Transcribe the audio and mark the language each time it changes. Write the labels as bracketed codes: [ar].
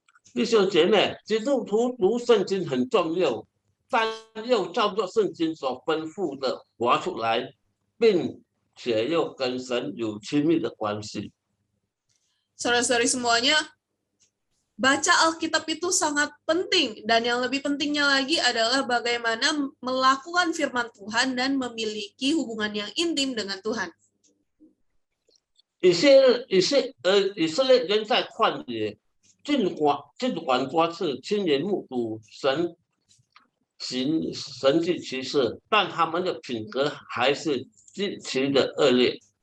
[zh] 弟兄姐妹，基督徒读圣经很重要，但又照着圣经所吩咐的活出来，并且又跟神有亲密的关系。 [id] Saudara-saudari semuanya, baca Alkitab itu sangat penting, dan yang lebih pentingnya lagi adalah bagaimana melakukan firman Tuhan dan memiliki hubungan yang intim dengan Tuhan. [zh] 以色列人在旷野，尽管多次亲眼目睹神行神迹奇事，但他们的品格还是极其的恶劣。